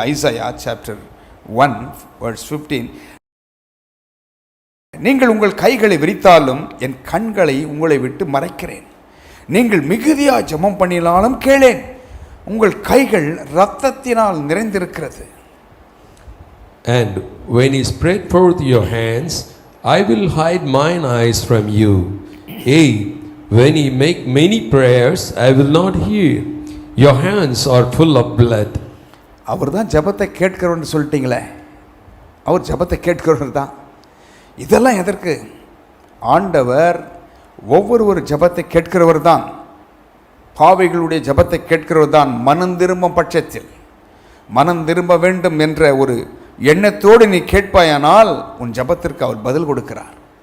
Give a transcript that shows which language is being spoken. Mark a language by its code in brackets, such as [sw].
[ta] Isaiah chapter 1:15, நீங்கள் உங்கள் கைகளை விரித்தாலும் என் கண்களை உங்களை விட்டு மறைக்கிறேன். நீங்கள் மிகுதியாக ஜெபம் பண்ணினாலும் கேளேன். உங்கள் கைகள் இரத்தத்தினால் நிறைந்திருக்கிறது. [en] And when he spread forth your hands, I will hide mine eyes from you. Yea, when ye make many prayers, I will not hear. Your hands are full of blood. [ta] அவர் தான் ஜெபத்தை கேட்கிறவர்னு சொல்லிட்டீங்களே, அவர் ஜெபத்தை கேட்கிறவர் தான். இதெல்லாம் எதற்கு? ஆண்டவர் ஒவ்வொரு ஜெபத்தை கேட்கிறவர் தான், பாவிகளுடைய ஜெபத்தை கேட்கிறவர் தான். மனம் திரும்பும் பட்சத்தில், மனம் திரும்ப வேண்டும் என்ற ஒரு எண்ணத்தோடு நீ கேட்பாயானால் உன் ஜெபத்திற்கு அவர் பதில் கொடுக்கிறார்.